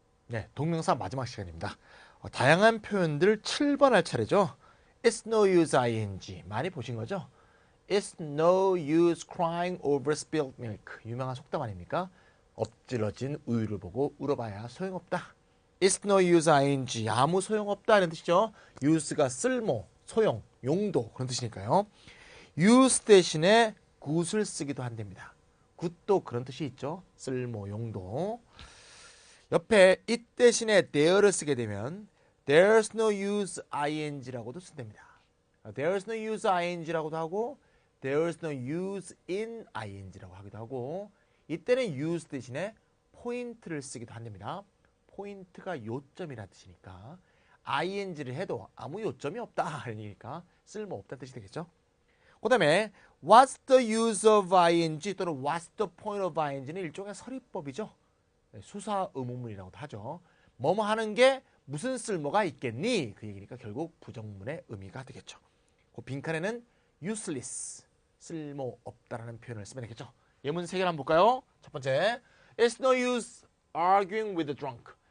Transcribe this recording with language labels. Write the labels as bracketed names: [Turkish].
[Korean] 네, 동명사 마지막 시간입니다. 다양한 표현들 7번 할 차례죠. [English] It's no use ing [Korean] 많이 보신 거죠? [English] It's no use crying over spilled milk [Korean] 유명한 속담 아닙니까? 엎질러진 우유를 보고 울어봐야 소용없다. [English] It's no use ing [Korean] 아무 소용없다는 뜻이죠. use가 쓸모, 소용, 용도 그런 뜻이니까요. use 대신에 good을 쓰기도 한답니다. good도 그런 뜻이 있죠. 쓸모, 용도. 옆에 it 대신에 there를 쓰게 되면 there's no use ing라고도 쓴답니다. there's no use ing라고도 하고 there's no use in ing라고 하기도 하고 이때는 use 대신에 point를 쓰기도 한답니다. 포인트가 요점이라는 뜻이니까 ing를 해도 아무 요점이 없다 그러니까 쓸모없다는 뜻이 되겠죠. 그 다음에 what's the use of ing 또는 what's the point of ing는 일종의 서리법이죠. 수사 의문문이라고도 하죠. 뭐뭐 하는 게 무슨 쓸모가 있겠니? 그 얘기니까 결국 부정문의 의미가 되겠죠. 그 빈칸에는 useless, 쓸모없다라는 표현을 쓰면 되겠죠. 예문 3개를 한번 볼까요? 첫 번째, [English] it's no use arguing with the drunk.